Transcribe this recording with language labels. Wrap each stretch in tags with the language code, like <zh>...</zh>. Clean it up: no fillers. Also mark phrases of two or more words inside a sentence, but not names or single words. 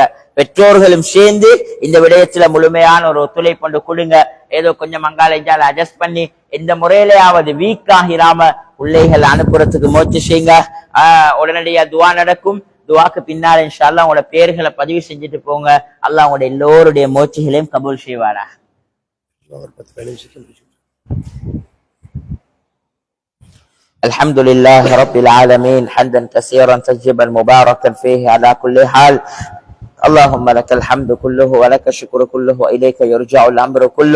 <ta>பெற்றோர்களும் சேர்ந்து இந்த விடயத்துல முழுமையான ஒரு ஒத்துழைப்பு கொடுங்க. ஏதோ கொஞ்சம் மங்காலைஞ்சால அட்ஜஸ்ட் பண்ணி எந்த முறையிலேயாவது வீக் ஆகிராம பிள்ளைகள் அனுப்புறதுக்கு முயற்சி செய்யுங்க. உடனடியா துவா நடக்கும். துவாக்கு பின்னால்</ta> <ar>إن شاء الله</ar> <ta>உங்களோட பேர்களை பதிவு செஞ்சுட்டு போங்க. அல்லாஹ் உங்களோட எல்லோருடைய முயற்சிகளையும் கபூல் செய்வாரா.</ta> <ar>الحمد لله رب العالمين حمدا كثيرا طيبا مباركا فيه على كل حال. اللهم لك الحمد كله ولك الشكر كله وإليك يرجع الأمر كله.</ar>